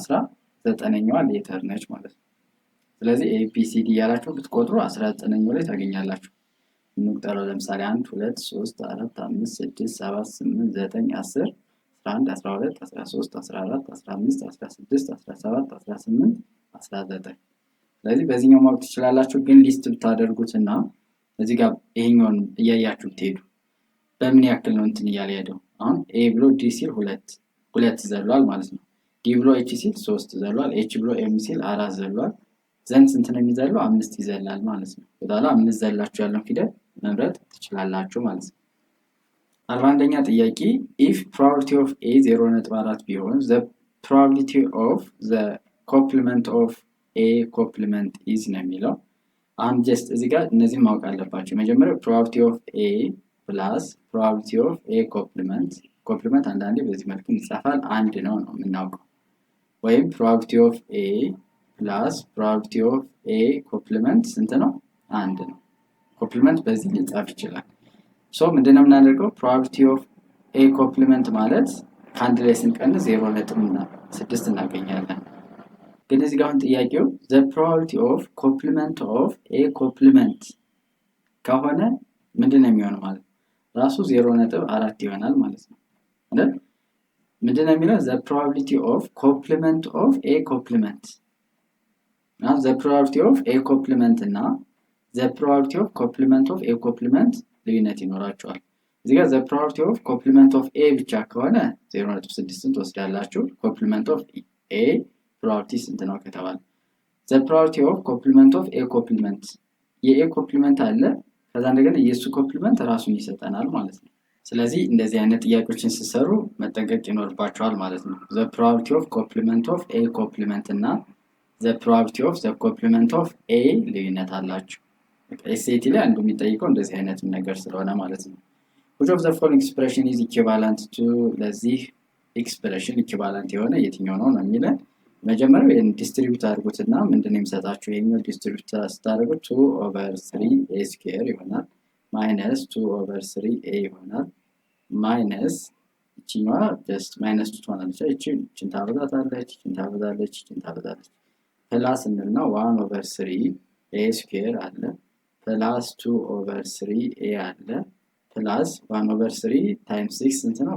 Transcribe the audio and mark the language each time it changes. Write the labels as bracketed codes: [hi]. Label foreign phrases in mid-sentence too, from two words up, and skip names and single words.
[am] 19ኛዋ ሌተር ነች ማለት ነው። ስለዚህ ኤ ቢ ሲ ዲ ያላችሁ ብትቆጥሩ 19ኛው ላይ ታገኛላችሁ። እንቁጠረው። ለምሳሌ 1 2 3 4 5 6 7 8 9 10 11 12 13 14 15 16 17 18 19። ስለዚህ በዚህኛው ማወቅ ትችላላችሁ። ግን ሊስት ብታደርጉትና እዚህ ጋር ይሄኛውን እያያችሁ ትሄዱ በምን ያክል ነው እንትን እያለ ሄደው። አሁን ኤ ብሎ ዲ ሲል 2 ዘሏል ማለት ነው። ዲ ብሎ ኤች ሲል 3 ዘሏል። ኤች ብሎ ኤም ሲል 4 ዘሏል። ዘንድ ስንት ነው የሚዘለው? 5 ይዘላል ማለት ነው። በኋላ 5 ዘላችሁ ያለውን ፊደል መምረጥ ትችላላችሁ ማለት ነው። 41ኛ ጥያቄ if [en] probability of a 0.4 [am] ቢሆን [en] the probability of the complement of a complement is [am] ነው የሚለው። አሁን ጀስት እዚህ ጋር እነዚህ ማወቅ አለባችሁ። መጀመሪያው [en] probability of a plus probability of a complement [am] አንዳንዴ በዚህ መልኩ ይጻፋል። አንድ ነው የምናውቀው። ወይም [en] probability of a plus probability of a complement [am] ስንት ነው? 1 ነው። ኮምፕሊመንት በዚህ ሊጻፍ ይችላል። ሶ ምንድነው የምናደርገው? [en] probability of a complement [am] ማለት ከአንድ ላይ ስንቀንስ 0.6 እናገኛለን። ግን እዚህ ጋር አሁን ጥያቄው [en] the probability of complement of a complement [am] ከሆነ ምንድነው የሚሆነው ማለት ራሱ 0.4 ይሆናል ማለት ነው አይደል? ምንድነው የሚለው? [en] the probability of complement of a complement now the probability of a complement እና the probability of complement of a complement [am] ልዩነት ይኖራቸዋል። እዚህ ጋር [en] the probability of complement of a [am] ብቻ ከሆነ 0.6 ትወስዳላችሁ። [en] complement of a probability [am] ስንት ነው ከተባለ [en] the probability of complement of a complement የa complement [am] አለ፣ ከዛ እንደገና የሱ complement ራሱን ይሰጠናል ማለት ነው። ስለዚህ እንደዚህ አይነት ጥያቄዎችን ሲሰሩ መጠንቀቅ ይኖርባቸዋል ማለት ነው። [en] the probability of complement of a complement [am] እና [en] the probability of the complement of a [am] ልዩነት አላቸው። ኤስኤቲ ላይ አንዱ የሚጠይቀው እንደዚህ አይነት ነገር ስለሆነ ማለት ነው። [en] which of the following expression is equivalent to [am] ለዚህ ኤክስፕሬሽን ኢኩቫለንት የሆነ የትኛው ነው ነው የሚለን። መጀመሪያው ይሄን ዲስትሪቢዩት አድርጉትና ምንድነው የሚሰጣችሁ? ይሄኛው ዲስትሪቢዩት ስታደርጉት 2/3a² ይሆናል ማይነስ 2/3a ይሆናል ማይነስ እቺኛዋ ጀስት ማይነስ 2 ትሆናለች። እቺን ታበዛታለች፣ እቺን ታበዛለች፣ እቺን ታበዛለች። ፕላስ እንልና 1/3a² አለ ፕላስ 2/3a አለ ፕላስ 1/3 ታይምስ 6 ስንት ነው?